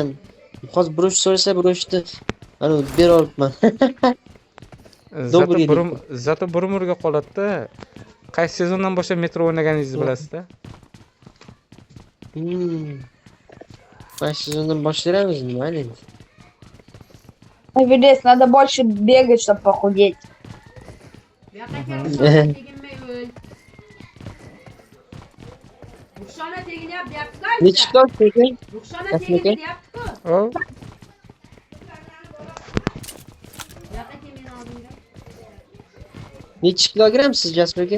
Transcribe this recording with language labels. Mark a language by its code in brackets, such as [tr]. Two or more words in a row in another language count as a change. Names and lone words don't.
[uz] Hozir brosh so'rasa broshni ana bera olibman. Zato bir umrga qoladi-da. Qaysi sezondan boshlab metro o'ynaganingizni bilasizda? Qaysi sezondan boshlaymiz nima endi? [ru] Эверест, надо больше бегать, чтобы похудеть. [uz] Nechi kilo ekan? O. Nechi kilogramm siz Jasur aka?